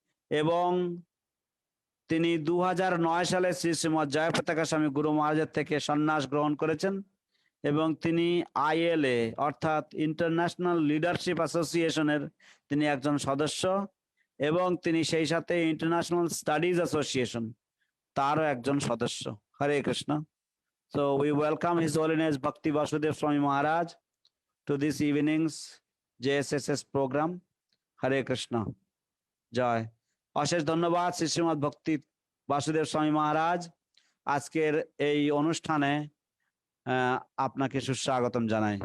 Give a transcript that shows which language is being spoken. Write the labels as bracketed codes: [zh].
[bn] এবং তিনি 2009 সালে শ্রী শ্রীমৎ জয়পতাকা স্বামী গুরু মহারাজের থেকে সন্ন্যাস গ্রহণ করেছেন, এবং তিনি ILA অর্থাৎ ইন্টারন্যাশনাল লিডারশিপ অ্যাসোসিয়েশনের তিনি একজন সদস্য, এবং তিনি সেই সাথে ইন্টারন্যাশনাল স্টাডিজ অ্যাসোসিয়েশন তারও একজন সদস্য। হরে Krishna. [en] So we welcome His Holiness Bhakti Vasudeva Swami Maharaj to this evening's JSSS program. Hare Krishna. জয়। [bn] অশেষ ধন্যবাদ শ্রী শ্রীমৎ ভক্তি বাসুদেব স্বামী মহারাজ, আজকের এই অনুষ্ঠানে আপনাকে সুস্বাগতম জানাই।